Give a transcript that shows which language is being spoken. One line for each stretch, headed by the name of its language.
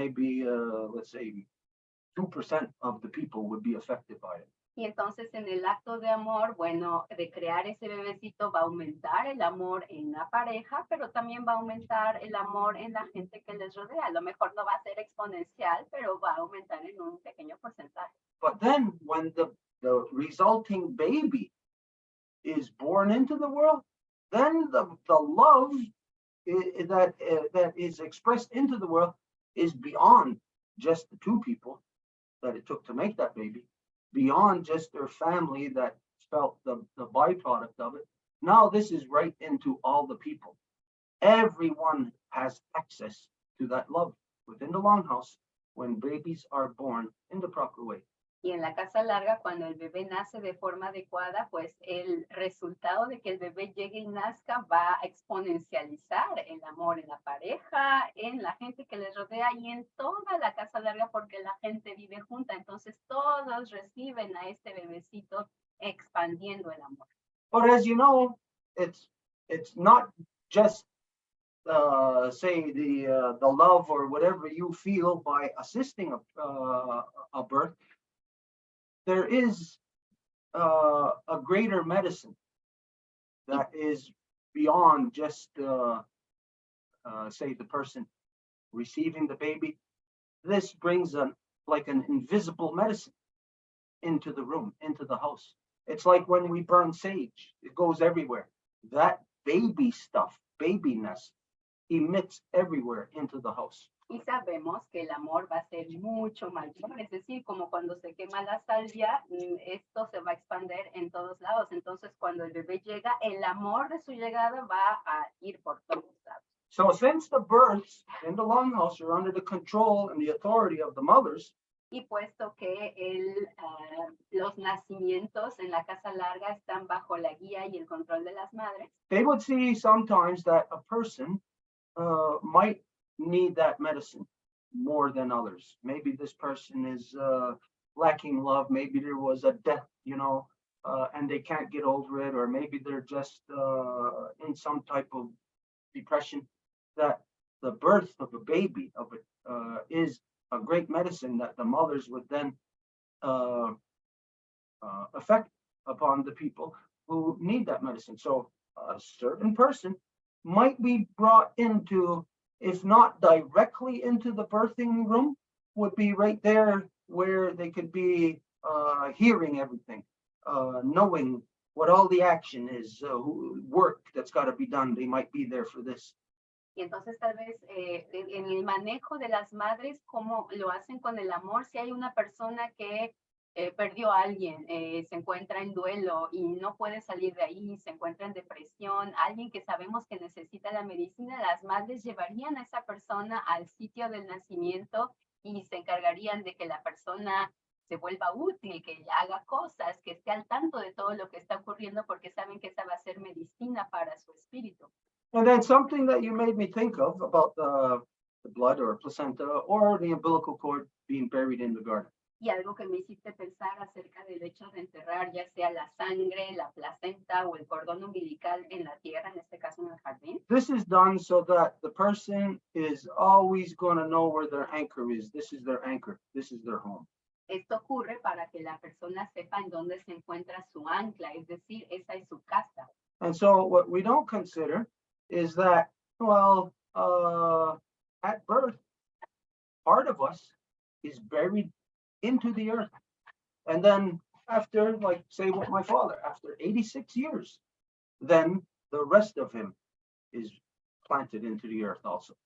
English: Maybe let's say 2% of the people would be affected by it.
Spanish: Y entonces en el acto de amor, bueno, de crear ese bebecito va a aumentar el amor en la pareja, pero también va a aumentar el amor en la gente que les rodea. A lo mejor no va a ser exponencial, pero va a aumentar en un pequeño porcentaje.
English: But then when the resulting baby is born into the world, then the love that is expressed into the world is beyond just the two people that it took to make that baby, beyond just their family that felt the byproduct of it. Now this is right into all the people. Everyone has access to that love within the longhouse when babies are born in the proper way.
Spanish: Y en la casa larga, cuando el bebé nace de forma adecuada, pues el resultado de que el bebé llegue y nazca va a exponencializar el amor en la pareja, en la gente que les rodea y en toda la casa larga porque la gente vive junta. Entonces todos reciben a este bebecito expandiendo el amor.
English: But as you know, it's not just say the love or whatever you feel by assisting a birth, there is a greater medicine that is beyond just say the person receiving the baby. This brings like an invisible medicine into the room, into the house. It's like when we burn sage, it goes everywhere. That baby stuff, babiness, emits everywhere into the house.
Spanish: Y sabemos que el amor va a ser mucho mayor, es decir, como cuando se quema la salvia, esto se va a expandir en todos lados. Entonces, cuando el bebé llega, el amor de su llegada va a ir por todos lados.
English: So since the births in the longhouse are under the control and the authority of the mothers,
Spanish: Y puesto que los nacimientos en la casa larga están bajo la guía y el control de las madres,
English: they would see sometimes that a person might need that medicine more than others. Maybe this person is lacking love. Maybe there was a death, and they can't get over it, or maybe they're just in some type of depression. That the birth of a baby is a great medicine that the mothers would then affect upon the people who need that medicine. So a certain person might be brought into, if not directly into the birthing room, would be right there where they could be hearing everything, knowing what all the action is, work that's got to be done. They might be there for this.
Spanish: y entonces tal vez en el manejo de las madres, cómo lo hacen con el amor, si hay una persona que perdió a alguien, se encuentra en duelo y no puede salir de ahí, se encuentra en depresión, alguien que sabemos que necesita la medicina, las madres llevarían a esa persona al sitio del nacimiento y se encargarían de que la persona se vuelva útil, que haga cosas, que esté al tanto de todo lo que está ocurriendo porque saben que esa va a ser medicina para su espíritu.
English: And then something that you made me think of about the blood or placenta or the umbilical cord being buried in the garden.
Spanish: Y algo que me hiciste pensar acerca del hecho de enterrar ya sea la sangre, la placenta o el cordón umbilical en la tierra, en este caso en el jardín.
English: This is done so that the person is always going to know where their anchor is. This is their anchor. This is their home.
Spanish: Esto ocurre para que la persona sepa en dónde se encuentra su ancla, es decir, esa es su casa.
English: And so what we don't consider is that, well, at birth, part of us is buried into the earth. And then after, like, say with my father, after 86 years, then the rest of him is planted into the earth also.